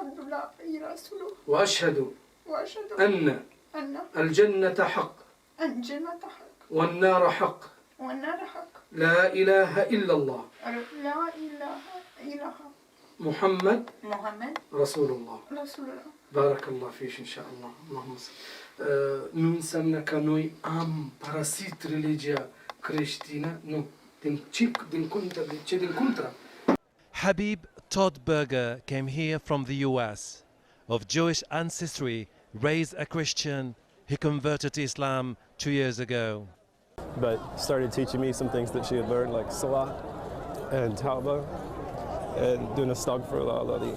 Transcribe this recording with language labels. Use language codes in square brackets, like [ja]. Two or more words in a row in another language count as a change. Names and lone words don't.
[ar] وأشهد أن الجنة حق والنار حق. لا إله إلا الله محمد رسول الله. بارك الله فيك إن شاء الله. اللهم صل. [ro] Nun înseamnă că noi am părăsit religia creștină, nu, din contra. [en] Habib Todd Berger came here from the US. Of Jewish ancestry, raised a Christian, he converted to Islam 2 years ago. But started teaching me some things that she had learned, like Salat and Tawbah and doing Astaghfirullah.